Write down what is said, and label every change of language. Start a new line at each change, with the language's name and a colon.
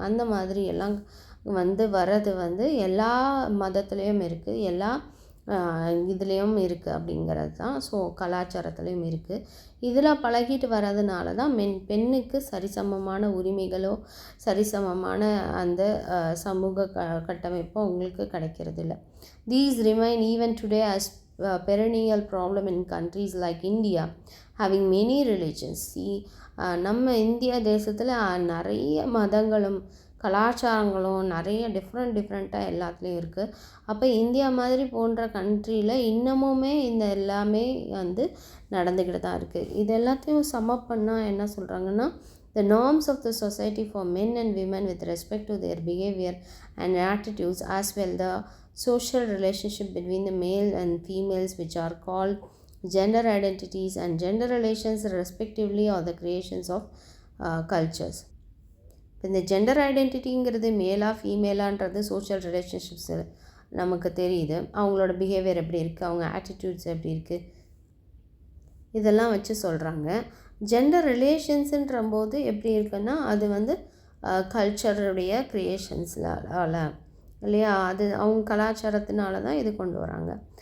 Tamil: அந்த மாதிரி எல்லாம் வந்து வர்றது வந்து எல்லா மதத்துலேயும் இருக்குது, எல்லா இதுலேயும் இருக்குது அப்படிங்கிறது தான். ஸோ கலாச்சாரத்துலேயும் இருக்குது. இதில் பழகிட்டு வர்றதுனால தான் பெண்ணுக்கு சரிசமமான உரிமைகளோ சரிசமமான அந்த சமூக கட்டமைப்போ அவங்களுக்கு கிடைக்கிறது இல்லை.
English: These remain even today as perennial problem in countries like India having many religions.
Tamil: நம்ம இந்தியா தேசத்தில் நிறைய மதங்களும் கலாச்சாரங்களும் நிறைய டிஃப்ரெண்ட்டாக எல்லாத்துலேயும் இருக்குது. அப்போ இந்தியா மாதிரி போன்ற கண்ட்ரியில் இன்னமுமே இந்த எல்லாமே வந்து நடந்துக்கிட்டு தான் இருக்குது. இது எல்லாத்தையும் சமப் பண்ணால் என்ன சொல்கிறாங்கன்னா,
English: the norms of the society for men and women with respect to their behavior and attitudes, as well the social relationship between the male and females, which are called gender identities and gender relations respectively, are the creations of cultures.
Tamil: இந்த gender ஐடென்டிட்டிங்கிறது மேலா ஃபீமேலான்றது social relationships நமக்கு தெரியுது. அவங்களோட behaviour எப்படி இருக்குது, அவங்க attitudes எப்படி இருக்குது, இதெல்லாம் வச்சு சொல்கிறாங்க. ஜெண்டர் ரிலேஷன்ஸுன்ற போது எப்படி இருக்குன்னா, அது வந்து கல்ச்சருடைய க்ரியேஷன்ஸ்னால இல்லையா, அது அவங்க கலாச்சாரத்தினால தான் இது கொண்டு வராங்க.